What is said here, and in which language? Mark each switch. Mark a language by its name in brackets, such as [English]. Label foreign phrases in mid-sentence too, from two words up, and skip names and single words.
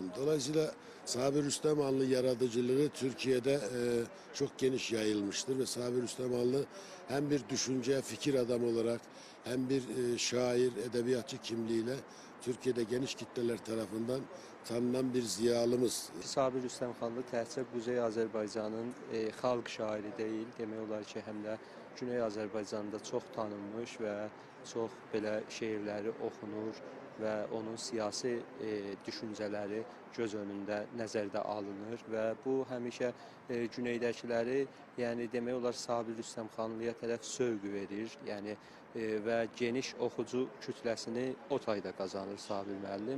[Turkish] Dolayısıyla Sabir Rüstəmxanlı yaratıcılığı Türkiye'de çok geniş yayılmıştır ve Sabir Rüstəmxanlı hem bir düşünce, fikir adamı olarak hem bir şair, edebiyatçı kimliğiyle Türkiye'de geniş kitleler tarafından tanınan bir ziyalımız. [Azerbaijani] Sabir Rüstəmxanlı təkcə Quzey Azərbaycanın xalq şairi deyil, demək olar ki, həm də Güney Azərbaycanda çox tanınmış və çox belə şeirləri oxunur və onun siyasi düşüncələri göz önündə nəzərdə alınır və bu həmişə güneydəkiləri, yəni demək olar Sabir Rüstəmxanlıya tərəf sövq verir, yəni və geniş oxucu kütləsini o tayda qazanır Sabir müəllim.